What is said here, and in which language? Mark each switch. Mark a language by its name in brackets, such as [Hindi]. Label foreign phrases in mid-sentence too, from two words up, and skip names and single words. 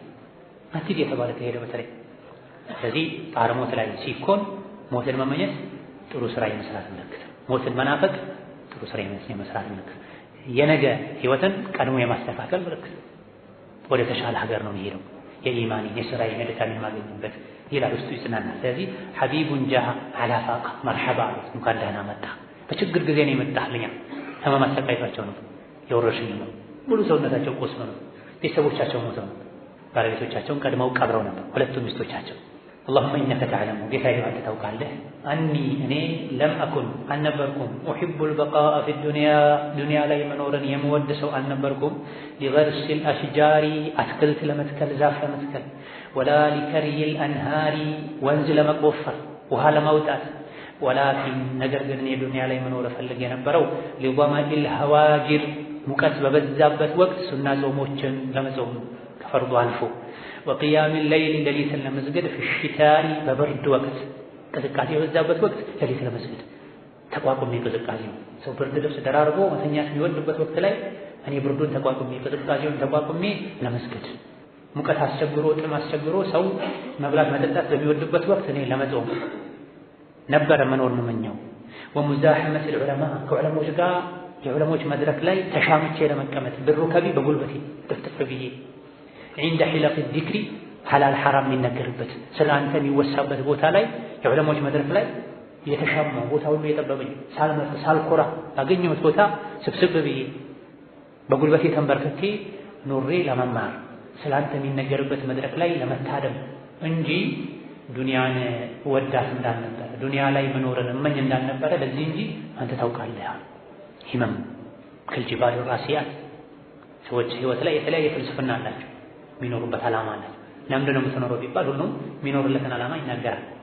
[Amharic] አትሂድ የተባለ ከሄደ በተለይ ስለዚህ ጣርሞት ላይ ሲኮን ሞትን መመኘት ጥሩ ስራ የመስራት ምልክት፣ ሞትን መናፈቅ ጥሩ ስራ የመስራት ምልክት፣ የነገ ህይወትን ቀድሞ የማስተካከል ምልክት። ወደ ተሻለ ሀገር ነው የሚሄደው የኢማኒ የስራ የመድካም የማገኝበት ይላል ውስጡ ይጽናናል። ስለዚህ [Arabic] حبيب جاء على فاقة [Amharic] መርሐባ እንኳን ደህና መጣ። በችግር ጊዜ ነው የመጣህልኛ። ህመም አሰቃይቷቸው ነው የወረሽኝ ነው ሙሉ ሰውነታቸው ቆስሎ ነው ቤተሰቦቻቸው ሞተው ነው ባለቤቶቻቸውን ቀድመው ቀብረው ነበር ሁለቱም ሚስቶቻቸው። [Arabic] اللهم إنك تعلم [Amharic] ጌታዬ አንተ ታውቃለህ አኒ እኔ [Arabic] لم أكن [Amharic] አልነበርኩም [Arabic] أحب البقاء في الدنيا [Amharic] ዱንያ ላይ መኖርን የምወድ ሰው አልነበርኩም [Arabic] لغرس الأشجار [Amharic] አትክልት ለመትከል ዛፍ ለመትከል [Arabic] ولا لكري [Amharic] الأنهار ወንዝ ለመቆፈር ውሃ ለማውጣት ولكن ነገር ግን የዱንያ ላይ መኖር ፈልጌ የነበረው [Arabic] لضمئ الهواجر [Amharic] ሙቀት በበዛበት ወቅት ሱና ጾሞችን ለመጾም ከፈርዱ አልፎ [Arabic] وقيام الليل ليلة المسجد في الشتاء [Amharic] በብርድ ወቅት ቅዝቃዜ በበዛበት ወቅት ለሊት ለመስገድ ተቋቁሜ ቅዝቃዜ ሰው ብርድ ልብስ ደራርቦ መተኛት የሚወድበት ወቅት ላይ እኔ ብርዱን ተቋቁሜ ቅዝቃዜውን ተቋቁሜ ለመስገድ ሙቀት አስቸግሮ ጥም አስቸግሮ ሰው መብላት መጠጣት በሚወድበት ወቅት እኔ ለመጾም ነበር መኖር የምመኘው። [Arabic] ومزاحمة العلماء [Amharic] ከዑለሞች ጋር የዑለሞች መድረክ ላይ ተሻምቼ ለመቀመጥ ብሩከቢ በጉልበቴ ጥፍጥፍ ብዬ [Arabic] عند حلق الذكر حلال حرام [Amharic] የሚነገርበት ስለ አንተ የሚወሳበት ቦታ ላይ የዑለሞች መድረክ ላይ የተሻማው ቦታ ሁሉ የጠበበኝ ሳልኮራ ባገኘሁት ቦታ ስብስብ ብዬ በጉልበቴ ተንበርክኬ ኖሬ ለመማር ስለ አንተ የሚነገርበት መድረክ ላይ ለመታደም እንጂ ዱንያን ወዳት እንዳልነበረ ዱንያ ላይ መኖርን እመኝ እንዳልነበረ ለዚህ እንጂ አንተ ታውቃለህ። ሂመም ከልጅባል ራሲያት ሰዎች ህይወት ላይ የተለያየ ፍልስፍና አላቸው የሚኖሩበት ዓላማ አለ። ለምንድን ነው የምትኖረው ቢባል ሁሉም የሚኖርለትን ዓላማ ይናገራል።